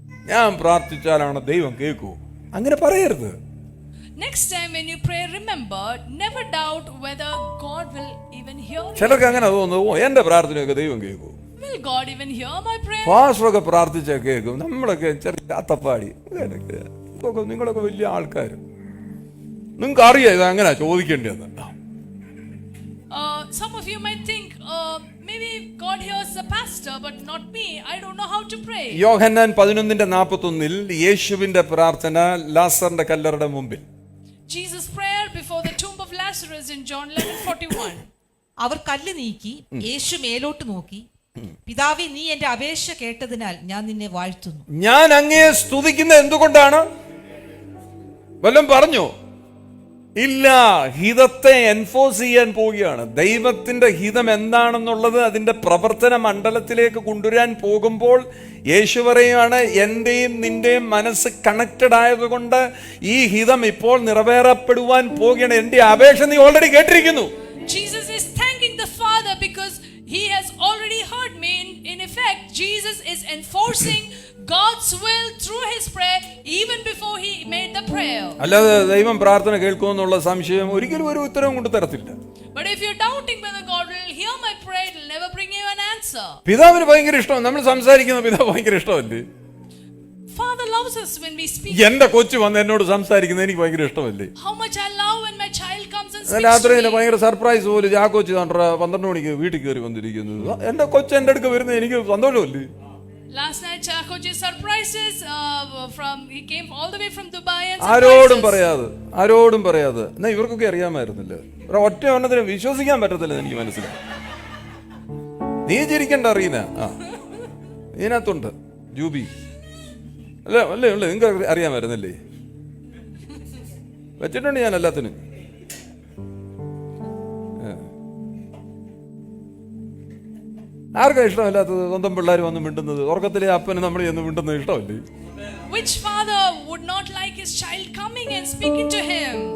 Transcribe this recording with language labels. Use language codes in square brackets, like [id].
[ml] ഞാൻ പ്രാർത്ഥിച്ചാലാണ് ദൈവം കേൾക്കൂ, അങ്ങനെ പറയരുത്. [en] Next time when you pray, remember, never doubt whether God will even hear you. [ml] ചിലർക്ക് അങ്ങനെ തോന്നുന്നു, എന്റെ പ്രാർത്ഥനയൊക്കെ ദൈവം കേൾക്കൂ, [en] Will God even hear my prayer? [ml] പാസ്റ്ററൊക്കെ പ്രാർത്ഥിച്ചാൽ കേൾക്കും, നമ്മളൊക്കെ ചെറിയ അത്തപ്പാടി, നിങ്ങളൊക്കെ വലിയ ആൾക്കാർ, നിങ്ങൾക്ക് അറിയാം ഇത് അങ്ങനെ ചോദിക്കേണ്ടതെന്ന്. [en] Some of you might think, maybe God hears the pastor, but not me. I don't know how to pray. [ml] യോഹന്നാൻ 11:41 യേശുവിന്റെ പ്രാർത്ഥന ലാസറിന്റെ കല്ലറയുടെ മുമ്പിൽ. [en] Jesus' prayer before the tomb of Lazarus in John 11:41. [ml] അവർ കല്ല് നീക്കി. യേശു മേലോട്ട് നോക്കി, പിതാവേ, നീ എന്റെ അപേക്ഷ കേട്ടതിനാൽ ഞാൻ നിന്നെ വാഴ്ത്തുന്നു. ഞാൻ അങ്ങയെ സ്തുതിക്കുന്നത് എന്തുകൊണ്ടാണ്? വല്ലതും പറഞ്ഞോ? ഇല്ല, ഹിതത്തെ എൻഫോഴ്സ് ചെയ്യാൻ പോവുകയാണ്. ദൈവത്തിന്റെ ഹിതം എന്താണെന്നുള്ളത് അതിന്റെ പ്രവർത്തന മണ്ഡലത്തിലേക്ക് കൊണ്ടുവരാൻ പോകുമ്പോൾ യേശു പറയുകയാണ്, എന്റെയും നിന്റെയും മനസ്സ് കണക്റ്റഡ് ആയതുകൊണ്ട് ഈ ഹിതം ഇപ്പോൾ നിറവേറപ്പെടുവാൻ പോവുകയാണ്. എന്റെ അപേക്ഷ നീ ഓൾറെഡി കേട്ടിരിക്കുന്നു. [en] Jesus is thanking the Father because he has already heard me. In effect, Jesus is enforcing God's will through his prayer even before he made the prayer. [ml] അല്ലാതെ ദൈവം പ്രാർത്ഥന കേൾക്കുമെന്നുള്ള സംശയം ഒരിക്കലും ഒരു ഉത്തരവും കൊണ്ട് തരത്തില്ല. [en] But if you're doubting whether God will hear my prayer, it will never bring you an answer. [ml] പിതാവിന് ഭയങ്കര ഇഷ്ടമാണ് നമ്മൾ സംസാരിക്കുന്ന പിതാവ് ഭയങ്കര ഇഷ്ടമല്ലേ? [en] Father loves us when we speak. [ml] എന്റെ കൊച്ചു വന്ന് എന്നോട് സംസാരിക്കുന്നത് എനിക്ക് ഭയങ്കര ഇഷ്ടമല്ലേ? [en] How much I love when my child comes and speaks [ml] രാത്രി [en] to me. [ml] ഭയങ്കര സർപ്രൈസ് പോലെ ആ കൊച്ചു 12 മണിക്ക് വീട്ടിൽ കയറി വന്നിരിക്കുന്നത്. എന്റെ കൊച്ചു എന്റെ അടുക്ക് വരുന്നത് എനിക്ക് സന്തോഷമല്ലേ? [en] Last night Chakoji surprises he came all the way from Dubai and [ml] ആരോടും പറയാതെ എന്നാ ഇവർക്കൊക്കെ അറിയാമായിരുന്നില്ല. ഒറ്റ എണ്ണത്തിന് വിശ്വസിക്കാൻ പറ്റത്തില്ല, എനിക്ക് മനസ്സിലായി. നീ ചിരിക്കണ്ട, അറിയുന്ന ഇതിനകത്തുണ്ട് ജൂബി അല്ലേ നിങ്ങൾക്ക് അറിയാമായിരുന്നല്ലേ? വെച്ചിട്ടുണ്ട് ഞാൻ എല്ലാത്തിനും. ആർക്കാ ഇഷ്ടമല്ലാത്തത്? സ്വന്തം പിള്ളേർ വന്ന് മിണ്ടുന്നത്, ഉറക്കത്തിലെ അപ്പന് നമ്മൾ ചെന്ന് മിണ്ടുന്നത് ഇഷ്ടമല്ലേ? [en] Which father would not like his child coming and speaking to him?